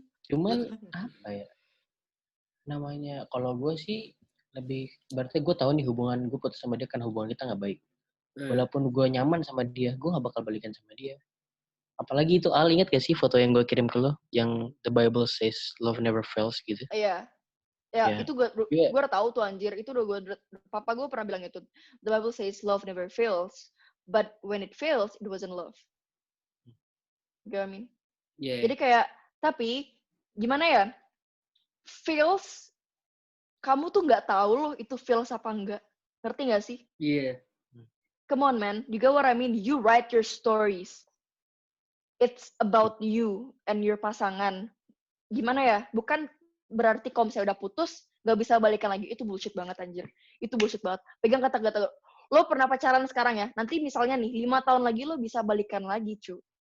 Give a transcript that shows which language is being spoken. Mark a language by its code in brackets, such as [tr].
[id] Cuman, apa ya, namanya, kalau gue sih, lebih, berarti gue tahu nih hubungan gue putus sama dia kan hubungan kita nggak baik. Walaupun gue nyaman sama dia, gue gak bakal balikan sama dia. Apalagi itu, Al, ingat gak sih foto yang gue kirim ke lo? Yang [en] the Bible says love never fails [id] gitu. Iya. Itu gue udah tahu tuh anjir. Itu udah papa gue pernah bilang itu. [en] The Bible says love never fails. But when it fails, it wasn't love. You know what I mean? [id] Jadi kayak, tapi gimana ya? Fails, kamu tuh gak tahu loh itu fails apa enggak. Ngerti gak sih? Iya. [en] Come on, man. You get what I mean? You write your stories. It's about you and your pasangan. [id] Gimana ya? Bukan berarti kalau misalnya udah putus, gak bisa balikan lagi. Itu bullshit banget, anjir. Itu bullshit banget. Pegang kata-kata lo pernah pacaran sekarang ya? Nanti misalnya nih, 5 tahun lagi lo bisa balikan lagi, cu.